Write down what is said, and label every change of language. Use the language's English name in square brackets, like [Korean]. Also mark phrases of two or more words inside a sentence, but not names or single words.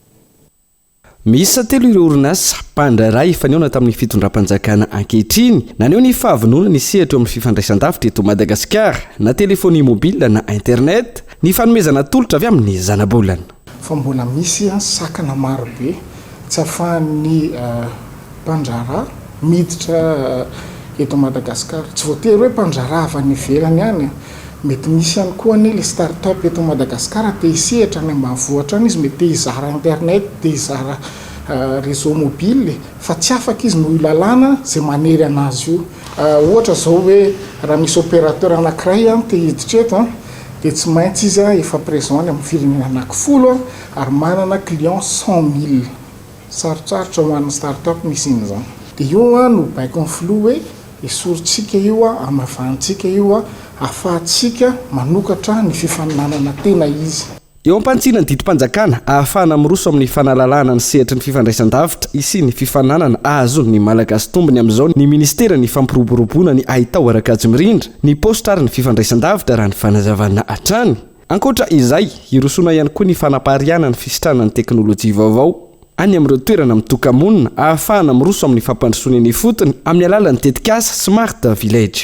[Malagasy] Miisa telo ireo orinasa mpandraharaha efa niaona tamin'ny fitondram-panjakana ankehitriny naneho ny fahavonona ny sehatra eo amin'ny fifandraisan-davitra eto Madagasikara na [French] telefonia mobile [Malagasy] na internet ny fanomezana tolotra avy amin'ny zanabolana. Fa mbola misy sakana maro be tsy ahafahan'ny mpandraharaha miditra eto Madagasikara tsy voatery hoe mpandraharaha avy any ivelany ihany mety misy ihany koa ny start-up eto Madagasikara te hisehatra any ambanivohitra any izy mety te hizara internet te hizara [French] réseau mobile [Malagasy] fa tsy afaka izy no lalàna zay manery anazy io ohatra zao hoe raha misy opérateur anankiray te hiditra eto dia tsy maintsy izy efa présent any amin'ny firenena anankifolo ary manana client 100,000 sarotsarotra ho an'ny start-up misy in'izany dia io no baiko ny filoha hoe esorintsika io amavantsika io ahafahantsika manokatra ny fifaninanana tena izy. Eo am-pantsina ny didi-panjakana ahafahana miroso amin'ny fanalalahana ny sehatry ny fifandraisan-davitra isy ny fifananana azo ny malagasy tombony amin'izao ny ministera ny fampiroboroboana ny ahitao arakajy mirindra ny posta ary ny fifandraisan-davitra raha ny fanazavana hatrany ankoatra izay irosona ihany koa ny fanapariana ny fisitrana ny teknôlôjia vaovao any amin'ireo toerana mitokamonina ahafahana miroso amin'ny fampandrosoana ny fotony amin'ny alalan'ny tetikasa [English] smart village.